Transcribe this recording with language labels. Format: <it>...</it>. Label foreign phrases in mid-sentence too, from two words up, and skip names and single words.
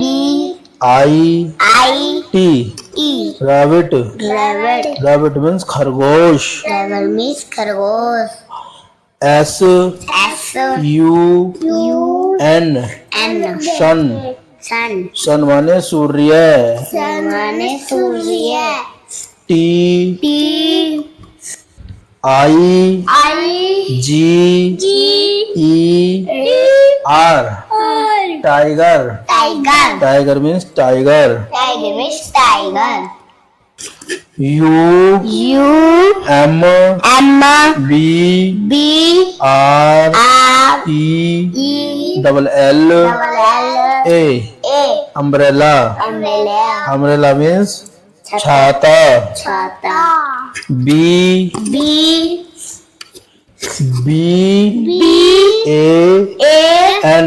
<en>I I T. E. Rabbit. Rabbit. Rabbit means खरगोश. Rabbit means खरगोश. S S U U N N. sun. Sun.</en> <hi>sun माने सूर्य. Sun माने सूर्य.</hi> <en>T T I I G G E R. R. Tiger. Tiger. Tiger means tiger. Tiger means tiger. U U M M B B R R E E double L double L A. A. Umbrella. Umbrella. Umbrella means छाता.</en> <hi>छाता.</hi> <en>B B B B A A N.</en>